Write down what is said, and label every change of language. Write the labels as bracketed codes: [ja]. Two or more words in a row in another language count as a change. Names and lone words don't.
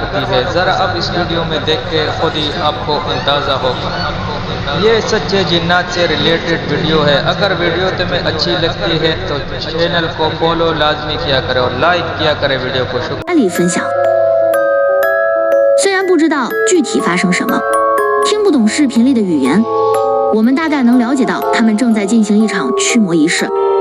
[ur] ہوتی ہے. ذرا اب اس ویڈیو میں دیکھ کے خود ہی آپ کو اندازہ ہوگا. یہ سچے جنات سے ریلیٹڈ ویڈیو ہے. اگر ویڈیو تمہیں اچھی لگتی ہے تو چینل کو فالو لازمی کیا کریں اور لائک کیا کریں ویڈیو کو. [zh] 里分享，虽然不知道具体发生什么，听不懂视频里的语言，我们大概能了解到他们正在进行一场驱魔仪式。